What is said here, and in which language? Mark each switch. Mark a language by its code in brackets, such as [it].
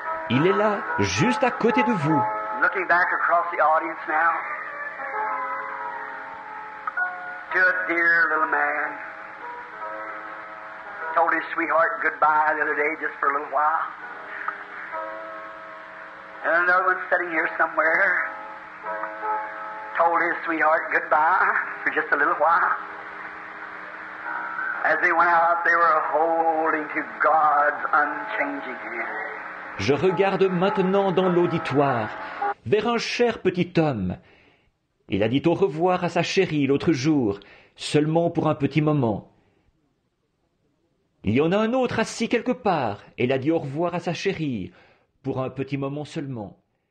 [fr] Il est là, juste à côté de vous. [en] Looking back across the audience now to a dear little man. Told his sweetheart goodbye the other day just for a little while. And another one sitting here somewhere told his sweetheart goodbye for just a little while. As they went out, they were holding to God's unchanging hand. [fr] Je regarde maintenant dans l'auditoire vers un cher petit homme. Il a dit au revoir à sa chérie l'autre jour, seulement pour un petit moment. Il y en a un autre assis quelque part, et il a dit au revoir à sa chérie, pour un petit moment seulement.